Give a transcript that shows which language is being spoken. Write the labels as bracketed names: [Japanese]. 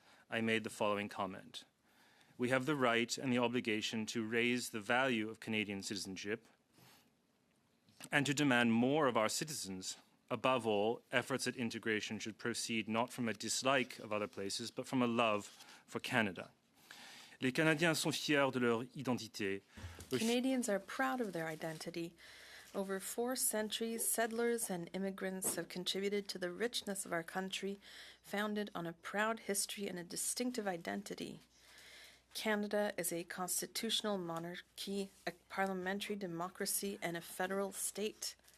[English] I made the following comment: we have the right and the obligation to raise the value of Canadian citizenship and to demand more of our citizens above all, efforts at integration should proceed not from a dislike of other places, but from a love for Canada. [French] Les Canadiens sont fiers de leur identité. [English] Canadians are proud of their identity. Over 4 centuries, settlers and immigrants have contributed to the richness of our country, founded on a proud history and a distinctive identity. Canada is a constitutional monarchy, a parliamentary democracy, and a federal state.